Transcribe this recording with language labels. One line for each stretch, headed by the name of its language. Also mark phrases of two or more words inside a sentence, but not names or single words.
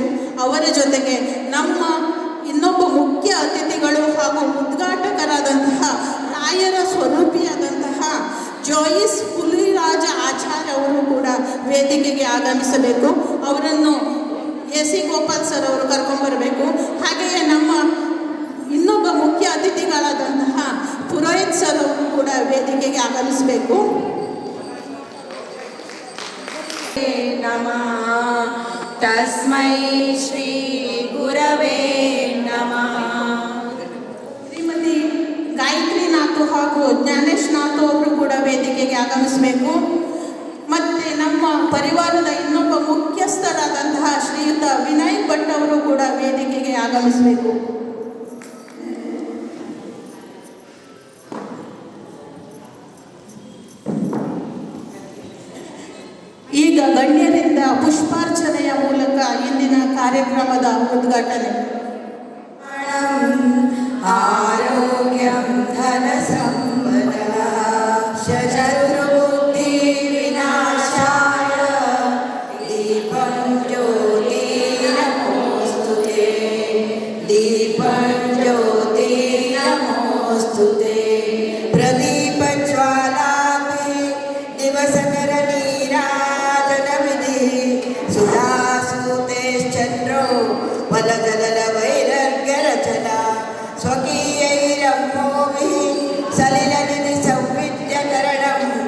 Kannada: ಅವರ ಜೊತೆಗೆ ನಮ್ಮ ಇನ್ನೊಬ್ಬ ಮುಖ್ಯ ಅತಿಥಿಗಳು ಹಾಗೂ ಉದ್ಘಾಟಕರಾದಂತಹ ರಾಯರ ಸ್ವರೂಪಿಯಾದಂತಹ ಜೋಯಿಸ್ ಹುಲಿರಾಜ ಆಚಾರ್ಯ ಅವರು ಕೂಡ ವೇದಿಕೆಗೆ ಆಗಮಿಸಬೇಕು. ಅವರನ್ನು ಎ.ಸಿ. ಗೋಪಾಲ್ ಸರ್ ಅವರು ಕರ್ಕೊಂಡ್ಬರಬೇಕು. ಹಾಗೆಯೇ ನಮ್ಮ ಇನ್ನೊಬ್ಬ ಮುಖ್ಯ ಅತಿಥಿಗಳಾದಂತಹ ಪುರೋಹಿತ್ ಸರ್ ಅವರು ಕೂಡ ವೇದಿಕೆಗೆ ಆಗಮಿಸಬೇಕು.
Sanskrit: ನಮಃ ತಸ್ಮೈ ಶ್ರೀ ಗುರವೇ ನಮಃ.
Kannada: ಶ್ರೀಮತಿ ಗಾಯತ್ರಿ ನಾಥು ಹಾಗೂ ಜ್ಞಾನೇಶ್ ನಾಥು ಅವರು ಕೂಡ ವೇದಿಕೆಗೆ ಆಗಮಿಸಬೇಕು. ಮತ್ತು ನಮ್ಮ ಪರಿವಾರದ ಇನ್ನೊಬ್ಬ ಮುಖ್ಯಸ್ಥರಾದಂತಹ ಶ್ರೀಯುತ ವಿನಾಯಕ್ ಭಟ್ ಅವರು ಕೂಡ ವೇದಿಕೆಗೆ ಆಗಮಿಸಬೇಕು. ಈಗ ಗಣ್ಯರಿಂದ ಪುಷ್ಪಾರ್ಚನೆಯ ಮೂಲಕ ಇಂದಿನ ಕಾರ್ಯಕ್ರಮದ ಉದ್ಘಾಟನೆ.
Sanskrit: ಆರೋಗ್ಯಂ ಧನ ಸಂಪದಃ ಶತ್ರುಬುದ್ಧಿ ವಿನಾಶಾಯ ದೀಪಂ ಜ್ಯೋತಿ ನಮೋಸ್ತುತೆ ದೀಪಂ ಜ್ಯೋತಿ ನಮೋಸ್ತುತೆ ಪ್ರದೀಪ ಜ್ವಾಲಾಭಿ ದಿವಸಕರ ನೀರಾಜನ ವಿಧಿ ಸುಧಾಸೂತೇಶ್ಚಂದ್ರೋ ವಲಜಲಲ ವೈರರ್ಗ್ಯ ರಚನಾ ಸ್ವಕೀಯೈರಮ್ಮೋಭಿಃ ಸಲಿಲನಿಧಿ ಸಂವಿದ್ಯಕರಣಂ